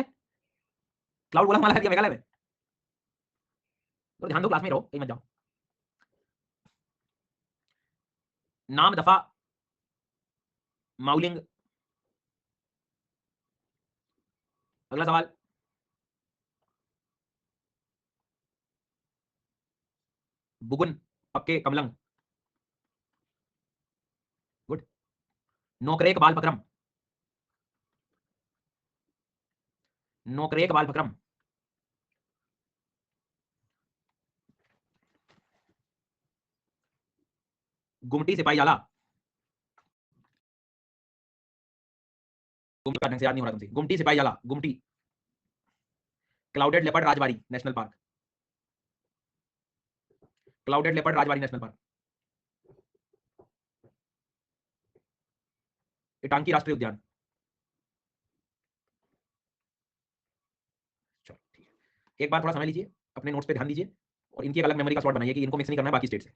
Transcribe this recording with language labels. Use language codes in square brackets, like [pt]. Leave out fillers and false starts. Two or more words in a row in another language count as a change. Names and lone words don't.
[hi] क्लाउड बोला हमारा दिया मेघालय में, तो ध्यान दो, क्लास में रहो, कहीं मत जाओ। नाम दफा माउलिंग। अगला सवाल, बुगुन पक्के कमलंग, गुड। नोकरेक बाल पक्रम, नोकरेक बाल पक्रम, गुमटी सिपाही जाला, गुमटी का ढंग से याद नहीं हो रहा तुमसे, गुमटी सिपाही जाला, गुमटी। [en] clouded leopard [hi] राजबारी नेशनल पार्क, [en] clouded leopard [hi] राजबारी नेशनल पार्क, इटांकी राष्ट्रीय उद्यान। चलो ठीक है, एक बार थोड़ा समय लीजिए, अपने नोट्स पे ध्यान दीजिए, और इनकी एक अलग मेमोरी का स्लॉट बनाइए कि इनको मिक्स नहीं करना है बाकी स्टेट से।